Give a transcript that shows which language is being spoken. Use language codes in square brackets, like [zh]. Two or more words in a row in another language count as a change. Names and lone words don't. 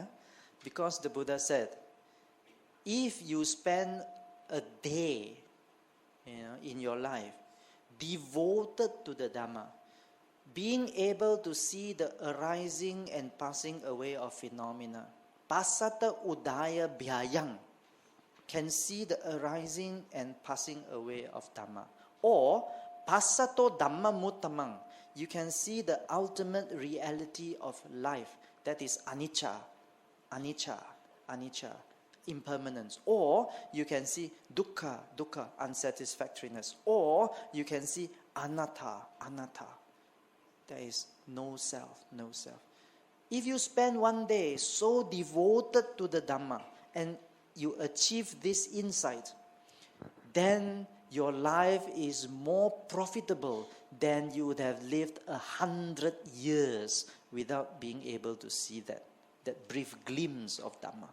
[en] Because the Buddha said, if you spend a day in your life devoted to the Dhamma, being able to see the arising and passing away of phenomena, [pi] pasata udaya bhyayang, [en] can see the arising and passing away of Dhamma. [pi] Or pasato Dhamma muttamang, [en] you can see the ultimate reality of life, that is [pi] anicca, anicca, anicca, [en] impermanence. Or you can see [pi] dukkha, dukkha, [en] unsatisfactoriness. Or you can see [pi] anatta, anatta. [en] There is no self, no self. If you spend 1 day so devoted to the Dhamma and you achieve this insight, then your life is more profitable than you would have lived 100 years without being able to see that brief glimpse of Dhamma.